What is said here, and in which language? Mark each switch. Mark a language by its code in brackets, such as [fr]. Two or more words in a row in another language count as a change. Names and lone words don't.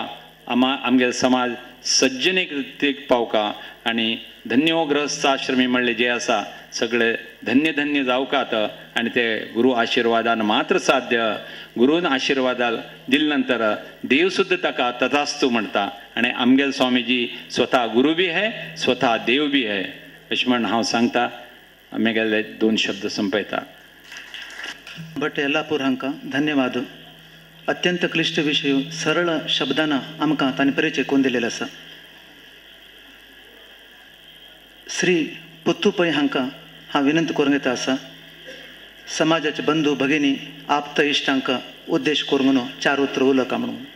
[kok] आमगेलो समाज सज्जनेक पावका आणि धन्यो गृहस्थाश्रमी म्हणले जे आसा सगळे धन्य धन्य जावकात. आणि ते गुरु आशिर्वादान मात्र साध्य. गुरून आशिर्वाद दिले नंतर देव सुद्धा ताका तथास्तू म्हणटा. आणि आमगेल स्वामीजी स्वतः गुरु बी आहे, स्वतः देव बी आहे अशें म्हण हांव सांगता. आमगेले 2 शब्द संपयता. भट येल्लापूर हांकां धन्यवाद. अत्यंत क्लिश्ट विशय सरळ शब्दान आमकां तांणी परिचय करून दिलेलो आसा. श्री पुत्तू पै हांकां हांव विनंती करूंक येता आसा समाजाचे बंधू भगिनी आप्त इश्टांक उद्देश करून 4 उतर उलका म्हणून.